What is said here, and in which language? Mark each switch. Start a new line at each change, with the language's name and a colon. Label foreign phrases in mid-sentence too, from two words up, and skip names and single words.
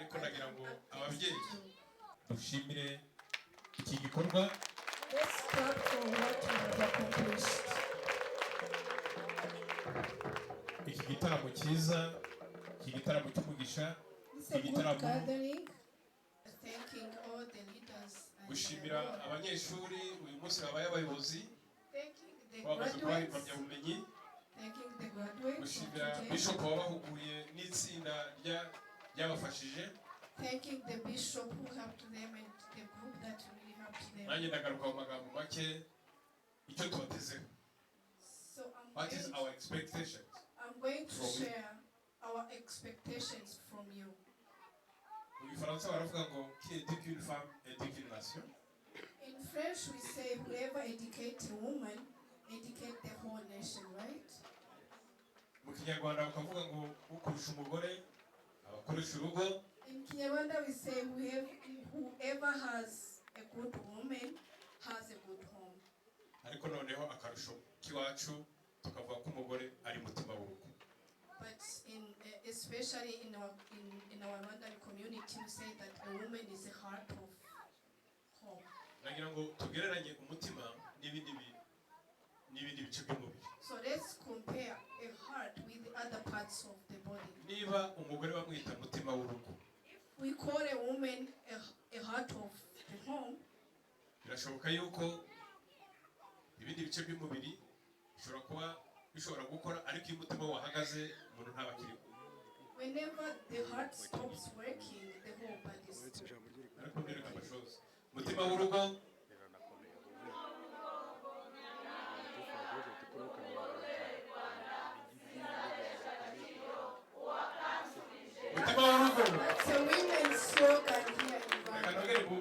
Kinyarwanda: Ariko nagira ngo ababyeyi dushimire iki gikorwa.
English: Let's clap for what we have accomplished.
Kinyarwanda: Iki gitaramo cyiza, iki gitaramo cy'umugisha, iki gitaramo
English: thanking all the leaders.
Kinyarwanda: Gushimira abanyeshuri uyu munsi babaye abayobozi.
English: Thanking the graduates. Thanking the graduates.
Kinyarwanda: Gushimira Bishop wabahuguriye n'itsinda ryabafashije.
English: Thanking the bishop who helped them and the group that really helped them.
Kinyarwanda: Nanjye ndagaruka mu magambo make icyo tubatezeho.
English: What is our expectations? I'm going to share our expectations from you.
Kinyarwanda: Mu Gifaransa baravuga ngo
French: qui éduque une femme éduque une nation.
English: In French we say whoever educates a woman
Kinyarwanda: Kinyarwanda bakavuga ngo ukurusha umugore abakurusha urugo.
English: In Kinyarwanda we say whoever has a good woman has a good home.
Kinyarwanda: Ariko noneho akarusho kiwacu tukavuga ko umugore ari mutima w'urugo.
English: But especially in our Rwandan community, we say that a woman is the heart of home.
Kinyarwanda: Nagira ngo tugereranye umutima n'ibindi bice by'umubiri.
English: So let's compare a heart with the other parts of the body.
Kinyarwanda: Niba umugore bamwita mutima w'urugo,
English: We call a woman a heart of the home.
Kinyarwanda: birashoboka yuko ibindi bice by'umubiri bishobora gukora ariko iyo umutima wahagaze umuntu ntaba akiriho.
English: Whenever the heart stops working, the whole body stops.
Kinyarwanda: Ariko ndereka amashoza umutima w'urugo
English: That's a women's slogan here in Rwanda.